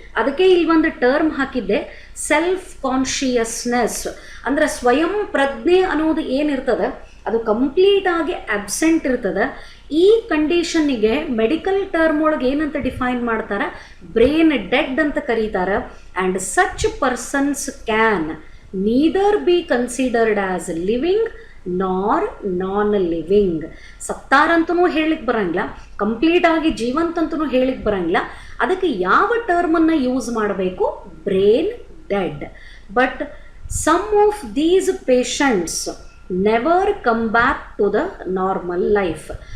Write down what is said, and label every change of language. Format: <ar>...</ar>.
<kn>ಅದಕ್ಕೆ ಇಲ್ಲಿ ಒಂದು ಟರ್ಮ್ ಹಾಕಿದ್ದೆ, ಸೆಲ್ಫ್ ಕಾನ್ಷಿಯಸ್ನೆಸ್. ಅಂದರೆ ಸ್ವಯಂ ಪ್ರಜ್ಞೆ ಅನ್ನೋದು ಏನಿರ್ತದೆ ಅದು ಕಂಪ್ಲೀಟ್ ಆಗಿ ಅಬ್ಸೆಂಟ್ ಇರ್ತದೆ. ಈ ಕಂಡೀಷನ್ನಿಗೆ ಮೆಡಿಕಲ್ ಟರ್ಮ್ ಒಳಗೆ ಏನಂತ ಡಿಫೈನ್ ಮಾಡ್ತಾರೆ, ಬ್ರೇನ್ ಡೆಡ್ ಅಂತ ಕರೀತಾರೆ.</kn> <en>And such persons can neither be considered as living nor non-living.</en> <kn>ಸತ್ತಾರಂತನೂ ಹೇಳಿಕ್ಕೆ ಬರಂಗಿಲ್ಲ, ಕಂಪ್ಲೀಟ್ ಆಗಿ ಜೀವಂತಂತನೂ ಹೇಳಿಕ್ಕೆ ಬರಂಗಿಲ್ಲ. ಅದಕ್ಕೆ ಯಾವ ಟರ್ಮನ್ನು ಯೂಸ್ ಮಾಡಬೇಕು, brain dead.</kn> <en>But some of these patients never come back to the normal life.</en>